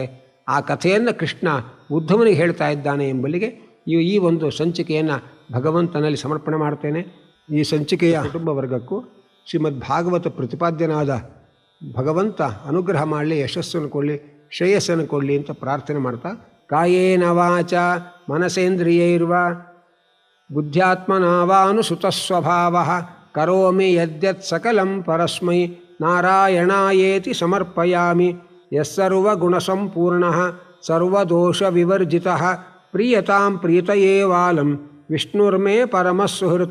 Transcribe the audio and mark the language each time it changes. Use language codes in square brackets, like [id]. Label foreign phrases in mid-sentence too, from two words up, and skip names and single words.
[kn] ಆ ಕಥೆಯನ್ನು ಕೃಷ್ಣ ಉದ್ಧವನಿಗೆ ಹೇಳ್ತಾ ಇದ್ದಾನೆ ಎಂಬಲ್ಲಿಗೆ ಈ ಒಂದು ಸಂಚಿಕೆಯನ್ನು ಭಗವಂತನಲ್ಲಿ ಸಮರ್ಪಣೆ ಮಾಡ್ತೇನೆ. ಈ ಸಂಚಿಕೆಯ ಕುಟುಂಬ ವರ್ಗಕ್ಕೂ ಶ್ರೀಮದ್ ಭಾಗವತ ಪ್ರತಿಪಾದ್ಯನಾದ ಭಗವಂತ ಅನುಗ್ರಹ ಮಾಡಲಿ, ಯಶಸ್ಸನ್ನು ಕೊಡಲಿ, ಶ್ರೇಯಸ್ಸನ್ನು ಕೊಡಲಿ ಅಂತ ಪ್ರಾರ್ಥನೆ ಮಾಡ್ತಾ, [sa] ಕಾಯೇನ ವಾಚ ಮನಸೇಂದ್ರಿಯೈರ್ವ ಬುದ್ಧ್ಯಾತ್ಮನಾವಾನುಸುತಸ್ವಭಾವಃ ಕರೋಮಿ ಯದ್ಯತ್ ಸಕಲಂ ಪರಸ್ಮೈ ನಾರಾಯಣಾಯೇತಿ ಸಮರ್ಪಯಾಮಿ. ಯಸ್ಸರ್ವಗುಣಸಂಪೂರ್ಣಃ ಸರ್ವದೋಷವಿವರ್ಜಿತಃ ಪ್ರೀಯತಾಂ ಪ್ರೀತಯೇವಾಲಂ ವಿಷ್ಣುರ್ಮೇ ಪರಮಸುಹೃತ್.